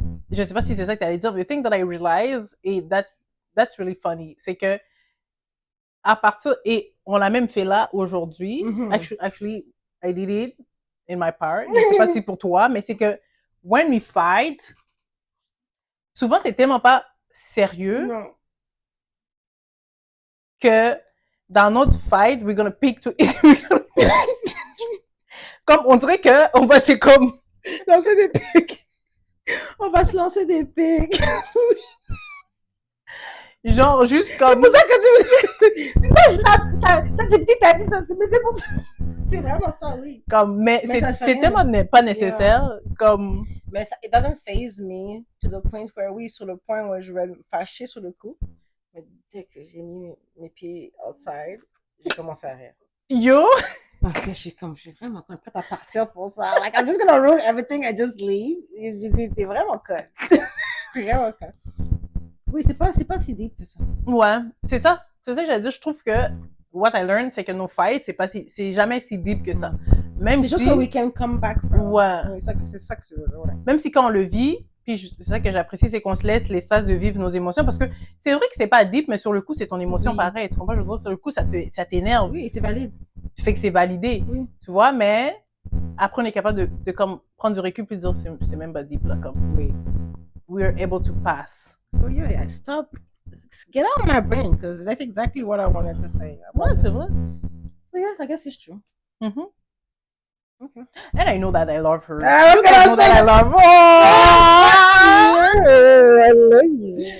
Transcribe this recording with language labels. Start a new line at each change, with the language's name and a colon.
French: Je sais pas si c'est ça que t'allais dire.
English: The thing that I realized,
French: et
English: that's really funny,
French: c'est que à partir... Et on l'a même fait là, aujourd'hui.
English: Actually, I did it in my part.
French: Je sais pas si pour toi, mais c'est que
English: when we fight,
French: souvent, c'est tellement pas sérieux. Non. que dans notre
English: fight, we're gonna pick to...
French: Comme, on dirait que, on va, c'est comme... Lancer des pics. On va se lancer des pics. Genre, juste comme... C'est pour ça que tu... T'as des petits, t'as dit ça, mais c'est pour ça. C'est vraiment ça, oui. Comme, mais c'est tellement pas nécessaire, comme... Mais ça,
English: it doesn't faze me to the point where,
French: oui, sur le point où je vais me fâcher sur le coup. Mais dès que j'ai mis mes pieds outside, j'ai commencé à rire. Yo! Parce que je suis vraiment prête à partir pour ça.
English: Like, I'm just gonna ruin everything and just leave.
French: Je dis, t'es vraiment con. Vraiment con. Oui, c'est pas si deep que ça. Ouais, c'est ça. C'est ça que j'allais dire. Je trouve que
English: what I learned,
French: c'est que nos fights, c'est jamais si deep que ça. Même c'est si... juste que
English: we can come back from.
French: Ouais. Oui, c'est ça que tu veux. Ouais. Même si quand on le vit, puis c'est ça que j'apprécie, c'est qu'on se laisse l'espace de vivre nos émotions, parce que c'est vrai que c'est pas deep, mais sur le coup, c'est ton émotion pareil. Tu comprends? Je veux dire, sur le coup, ça t'énerve. Oui, c'est valide. Fait que c'est validé. Oui. Tu vois, mais après, on est capable de comme prendre du recul puis de dire, c'est même pas deep, là, comme. Oui.
English: We're able to pass. Oh yeah, stop. Get out of my brain, because that's exactly what I wanted to say.
French: Ouais, c'est vrai.
English: So yeah, I guess it's true. Mm-hmm. Okay. And I know that I love her. I was gonna say that I love her. I love you.